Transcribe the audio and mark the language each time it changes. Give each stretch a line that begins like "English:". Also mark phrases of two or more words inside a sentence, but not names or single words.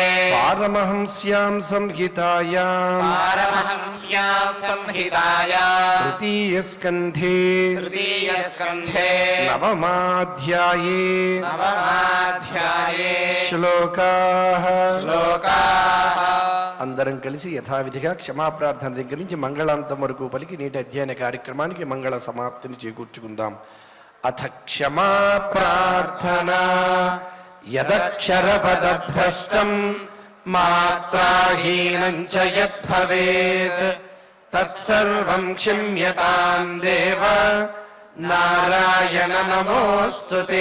Sanskrit: पारमहंस्यां संहितायां पारमहंस्यां संहितायां तृतीयस्कन्धे तृतीयस्कन्धे नवमाध्याये नवमाध्याये శ్లోకాః श्लोकाः
Telugu: అందరం కలిసి యథావిధిగా క్షమాప్రార్థన దగ్గర నుంచి మంగళాంతం వరకు పలికి నేటి అధ్యయన కార్యక్రమానికి మంగళ సమాప్తిని చేకూర్చుకుందాం.
Sanskrit: అథ క్షమా ప్రార్థనా యదక్షరపదభ్రష్టం మాత్రాహీనం చ యద్భవేత్ తత్సర్వం క్షమ్యతాం దేవ నారాయణ నమోऽस्तुते.